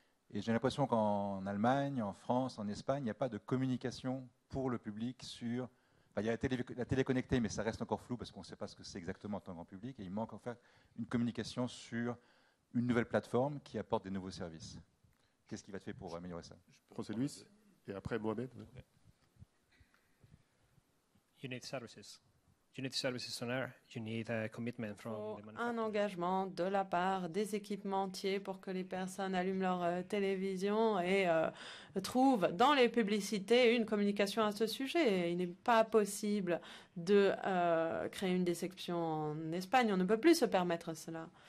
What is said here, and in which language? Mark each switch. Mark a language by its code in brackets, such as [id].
[fr] Et j'ai l'impression qu'en Allemagne, en France, en Espagne, il n'y a pas de communication pour le public sur... Enfin, il y a la télé connectée, mais ça reste encore flou parce qu'on ne sait pas ce que c'est exactement en tant que grand public. Et il manque en fait une communication sur une nouvelle plateforme qui apporte des nouveaux services. Qu'est-ce qui va être fait pour améliorer ça? José Luis, et après Mohamed. [en] Okay. You need services. You need services on air. You need a commitment from the manufacturer. [fr] Un engagement de la part des équipementiers pour que les personnes allument leur télévision et trouvent dans les publicités une communication à ce sujet. Il n'est pas possible de créer une déception en Espagne. On ne peut plus se permettre cela.